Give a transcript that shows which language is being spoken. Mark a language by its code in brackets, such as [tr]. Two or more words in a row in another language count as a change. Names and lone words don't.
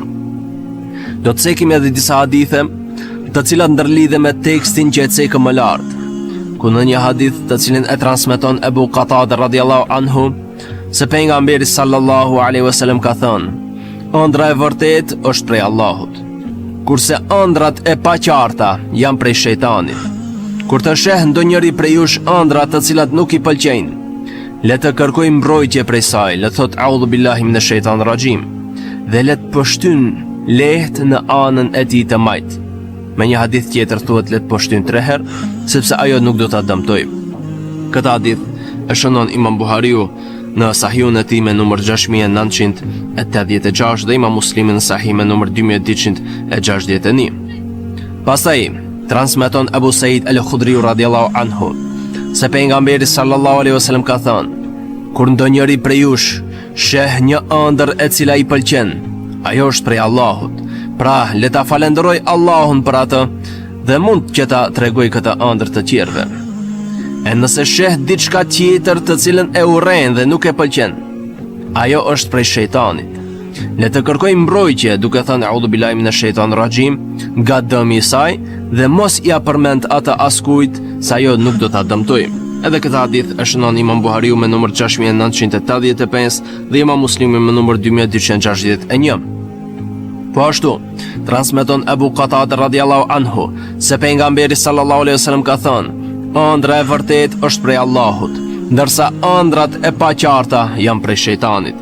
[sq] Do të cekim edhe disa hadithe të cilat ndërlidhen me tekstin që e cekëm më lart, ku në një hadith të cilin e transmeton Abu Qatada [ar] رضي الله عنه [sq] se pejgamberi [ar] صلى الله عليه وسلم [sq] ka thënë: ëndra e vërtetë është prej Allahut, kurse ëndrat e paqarta janë prej shejtanit. Kur të sheh ndonjëri prej jush ëndra të cilat nuk i pëlqejnë, le të kërkojë mbrojtje prej saj, le thot [ar] أعوذ بالله من الشيطان الرجيم, [sq] dhe le të poshtyn lehtë në anën e tij të majt. Me një hadith tjetër thuhet le të poshtyn 3 herë, sepse ajo nuk do ta dëmtojë. Këtë hadith e shënon Imam Buhariu në Sahihun e tij me numër 6986 dhe Imam Muslimi në Sahih me numër 2261. Pastaj transmeton Abu Said al-Khudri [ar] رضي الله عنه [sq] se pejgamberi [ar] صلى الله عليه وسلم [sq] ka thënë: kur ndonjëri prej jush sheh një ëndër e cila i pëlqen, ajo është prej Allahut. Pra, le ta falenderoj Allahun për atë dhe mund që ta tregoj këtë ëndër të tjerëve. E nëse sheh diçka tjetër të cilën e urren dhe nuk e pëlqen, ajo është prej shejtanit. Le të kërkoj mbrojtje duke thënë [ar] أعوذ بالله من الشيطان الرجيم [sq] nga dëmi i saj dhe mos ia përmend atë askujt, sa ajo nuk do ta dëmtojë. Edhe këtë hadith e shënon Imam Buhariu me numër 6985 dhe Imam Muslimi me numër 2261. Po ashtu, transmeton Abu Qatada [ar] رضي الله عنه [sq] se pejgamberi [ar] صلى الله عليه وسلم [sq] ka thënë: ëndra e vërtetë është prej Allahut, ndërsa ëndrat e paqarta janë prej shejtanit.